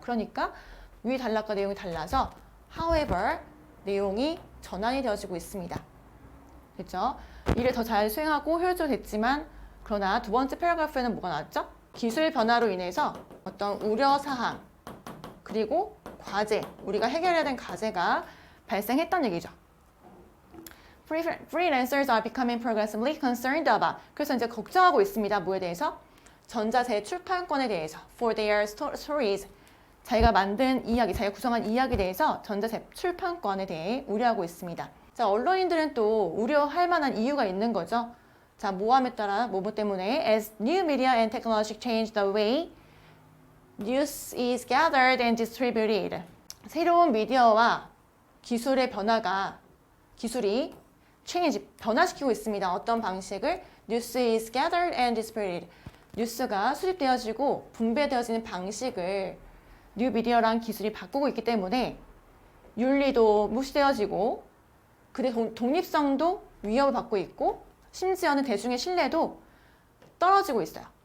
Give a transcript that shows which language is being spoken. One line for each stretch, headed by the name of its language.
Korean: 그러니까 위 단락과 내용이 달라서 however 내용이 전환이 되어지고 있습니다. 그렇죠? 일을 더 잘 수행하고 효율적이됐지만 그러나 두 번째 패러그래프에는 뭐가 나왔죠? 기술 변화로 인해서 어떤 우려사항 그리고 과제, 우리가 해결해야 되는 과제가 발생했던 얘기죠.
English: Freelancers are becoming progressively concerned about.
Korean: 그래서 이제 걱정하고 있습니다. 뭐에 대해서? 전자재 출판권에 대해서.
English: For their stories.
Korean: 자기가 만든 이야기, 자기가 구성한 이야기에 대해서 전자재 출판권에 대해 우려하고 있습니다. 자, 언론인들은 또 우려할 만한 이유가 있는 거죠. 자, 모함에 따라 뭐뭐 때문에
English: as new media and technology change the way news is gathered and distributed.
Korean: 새로운 미디어와 기술의 변화가 기술이 change, 변화시키고 있습니다. 어떤 방식을?
English: News is gathered and distributed.
Korean: 뉴스가 수집되어지고 분배되어지는 방식을 뉴미디어랑 기술이 바꾸고 있기 때문에 윤리도 무시되어지고 그의 독립성도 위협을 받고 있고 심지어는 대중의 신뢰도 떨어지고 있어요.